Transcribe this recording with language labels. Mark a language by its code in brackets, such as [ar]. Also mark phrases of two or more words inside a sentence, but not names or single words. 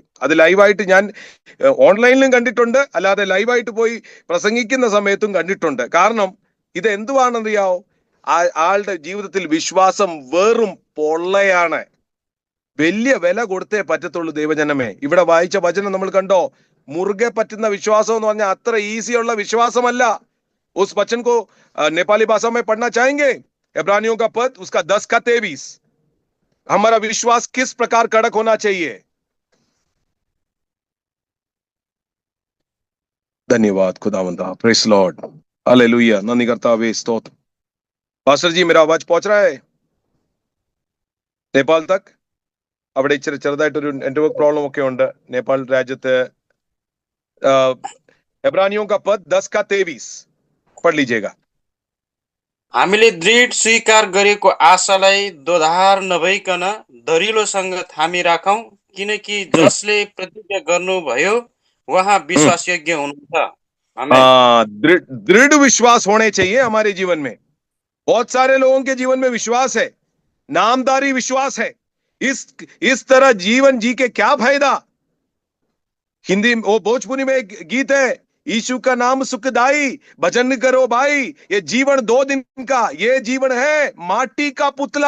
[ml] അത് ലൈവായിട്ട് ഞാൻ ഓൺലൈനിലും കണ്ടിട്ടുണ്ട്, അല്ലാതെ ലൈവായിട്ട് പോയി പ്രസംഗിക്കുന്ന സമയത്തും കണ്ടിട്ടുണ്ട്. കാരണം ഇത് എന്തുവാണെന്നറിയാവോ? ആളുടെ ജീവിതത്തിൽ വിശ്വാസം വെറും പൊള്ളയാണ്. വലിയ വില കൊടുത്തേ പറ്റത്തുള്ളൂ ദൈവജനമേ. ഇവിടെ വായിച്ച വചനം നമ്മൾ കണ്ടോ? മുറുകെ പറ്റുന്ന വിശ്വാസം എന്ന് പറഞ്ഞാൽ അത്ര ഈസിയുള്ള വിശ്വാസമല്ല. [hi] उस वचन को नेपाली भाषा में पढ़ना चाहेंगे? इब्रानियों का पद उसका 10 का 23. हमारा विश्वास किस प्रकार कड़क होना चाहिए? धन्यवाद खुदावंदा. [en] Praise Lord. [hi] हालेलुया. नंदी करता हुए स्तोत्र. पास्टर जी, मेरा आवाज पहुंच रहा है नेपाल तक? അവിടെ ഇച്ചിരി ചെറുതായിട്ടൊരു [en] network problem [hi] ഒക്കെ ഉണ്ട് നേപ്പാൾ രാജ്യത്ത്. एब्रानियों का पद 10 का 23 पढ़ लीजिएगा. [ne] हामीले दृढ स्वीकार गरेको आशालाई दोधार नभइकन दरिलोसँग थामी राखौं, किनकि जसले प्रतिज्ञा गर्नुभयो वहाँ विश्वासयोग्य हुनुहुन्छ. [hi] दृढ़ विश्वास होने चाहिए हमारे जीवन में. बहुत सारे लोगों के जीवन में विश्वास है, नामदारी विश्वास है. इस तरह जीवन जी के क्या फायदा? हिंदी वो भोजपुरी में एक गीत है, यीशु का नाम सुखदाई, भजन करो भाई, ये जीवन 2 दिन का, ये जीवन है माटी का पुतला.